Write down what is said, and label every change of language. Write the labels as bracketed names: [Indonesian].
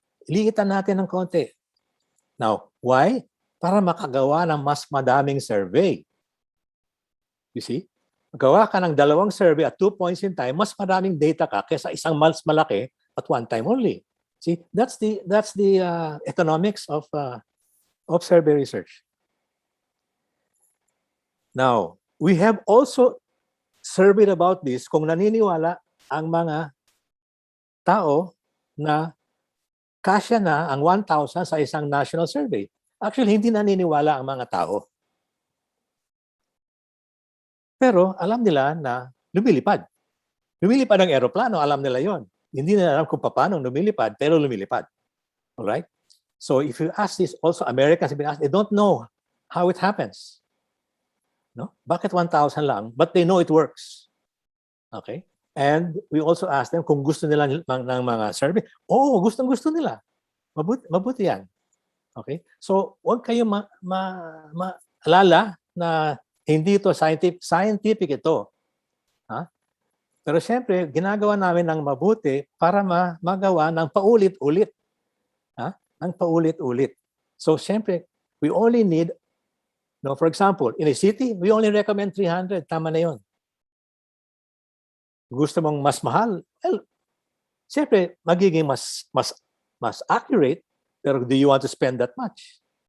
[Filipino] Liitan natin ng konti. [English] Now, why? [Filipino] Para makagawa ng mas madaming survey. [English] You see? [Filipino] Magawa ka ng 2 survey at 2 points in time, mas madaming data ka kaysa isang mas malaki at 1 time only. [English] See, that's the economics of survey research. Now, we have also surveyed about this [Filipino] kung naniniwala ang mga tao na kasya na ang 1,000 sa isang national survey. Actually, hindi naniniwala ang mga tao. Pero alam nila na lumilipad. Lumilipad ang eroplano, alam nila yon. Hindi nila alam kung paano lumilipad, pero lumilipad. Alright? [English] So if you ask this, also Americans have been asked, they don't know how it happens. No? [Filipino] Bakit 1,000 lang? [English] But they know it works. Okay? And we also ask them [Filipino] kung gusto nila ng mga survey. Oh, gustong-gusto nila. Mabuti yan. Okay? So, huwag kayo maalala na hindi ito scientific ito. Pero siyempre, ginagawa namin ng mabuti para magawa ng paulit-ulit. Ng paulit-ulit. [English] So, siyempre, we only need, for example, in a city, we only recommend 300. [Filipino] Tama na yun. Gusto mong mas mahal? Well, siyempre, magiging mas accurate, pero [English] do you want to spend that much?